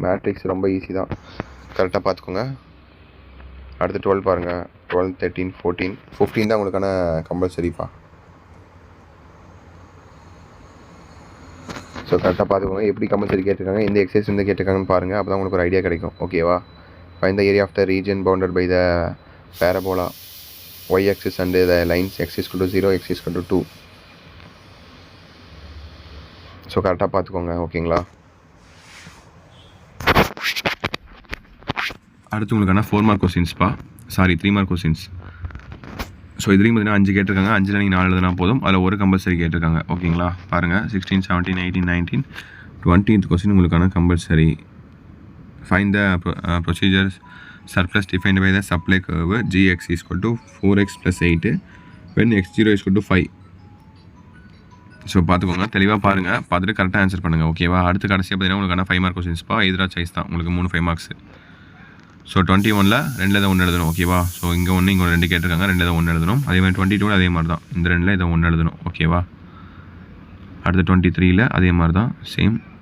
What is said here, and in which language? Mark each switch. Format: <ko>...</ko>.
<ta>Matrix ரொம்ப easy தான், கரெக்டாக பார்த்துக்கோங்க. அடுத்து 12 பாருங்கள். 12 13 14 15 தான் உங்களுக்கான கம்பல்சரிப்பா. ஸோ கரெக்டாக பார்த்துக்கோங்க. எப்படி கம்பல்சரி கேட்டிருக்காங்க, எந்த எக்ஸசைஸ் வந்து கேட்டிருக்காங்கன்னு பாருங்கள். அப்போ தான் உங்களுக்கு ஒரு ஐடியா கிடைக்கும். ஓகேவா?</ta> <en>Find the area of the region bounded by the parabola y-axis and the lines x is equal to 0, x is equal to 2.</en> <ta>So கரெக்டாக பார்த்துக்கோங்க. ஓகேங்களா? அடுத்து உங்களுக்கான 4 மார்க் கொஸ்டின்ஸ்ப்பா. 3 mark questions. ஸோ இதுலேயும் பார்த்தீங்கன்னா 5 கேட்டிருக்காங்க. 5ல் நீங்கள் 4 எழுதுனா போதும். அதில் ஒரு கம்பல்சரி கேட்டிருக்காங்க. ஓகேங்களா? பாருங்கள் 16 17 18 19 20th கொஸ்டின் உங்களுக்கான compulsory.</ta> <en>Find the procedures surplus defined by the supply curve gx is equal to 4x plus 8 when x0 is equal to 5.</en> <ta>So பார்த்துக்கோங்க, தெளிவாக பாருங்கள். பார்த்துட்டு கரெக்டாக ஆன்சர் பண்ணுங்கள். ஓகேவா? அடுத்து கடைசியாக பார்த்தீங்கன்னா உங்களுக்கான 5 மார்க் கொஸ்டின்ஸ்ப்பா. எதிராக சாய்ஸ் தான் உங்களுக்கு 3 5 மார்க்ஸ். ஸோ 21ல் 2ல் இதை 1 எழுதணும். ஓகேவா? ஸோ இங்கே 1 இங்கே 2 கேட்டிருக்காங்க. 2ல் இதை 1 எழுதணும். அதே மாதிரி 22ல் அதே மாதிரி தான். இந்த 2ல் இதை 1 எழுதணும். ஓகேவா? அடுத்து 23ல் அதே மாதிரி தான், சேம்.</ta>